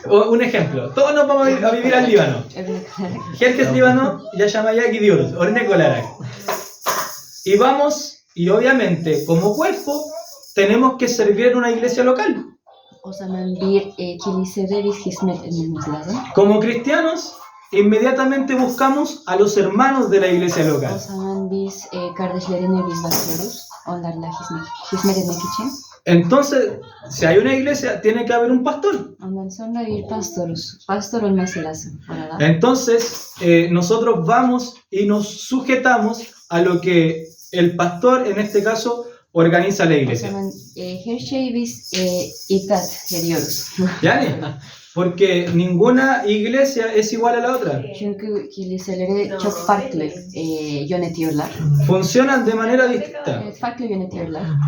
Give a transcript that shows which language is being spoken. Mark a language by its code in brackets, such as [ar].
[es] Un ejemplo, todos nos vamos a vivir al Líbano. [tr] örnek olarak Jerjes Líbano, Yaşamaya gidiyoruz, örnek olarak. [es] Y vamos, y obviamente, como cuerpo, tenemos que servir en una iglesia local. [tr] o zaman bir kilisede biz hizmet etmemiz lazım. [es] Como cristianos, inmediatamente buscamos a los hermanos de la iglesia [tr] O [es] local. [tr] zaman biz kardeşlerine biz bakıyoruz. Onlarla hizmet etmek için. [es] Entonces, si hay una iglesia, tiene que haber un pastor. [tr] Ondan sonra bir pastor olması lazım orada. [es] Entonces, nosotros vamos y nos sujetamos a lo que el pastor, en este caso, organiza la [tr] O [es] iglesia. [tr] zaman her şeyi biz itaat ediyoruz. [es] Yani, porque ninguna iglesia es igual a la otra. [tr] Çünkü kiliseleri çok farklı yönetiyorlar. [es] Funcionan de manera distinta. [tr] Evet, farklı yönetiyorlar.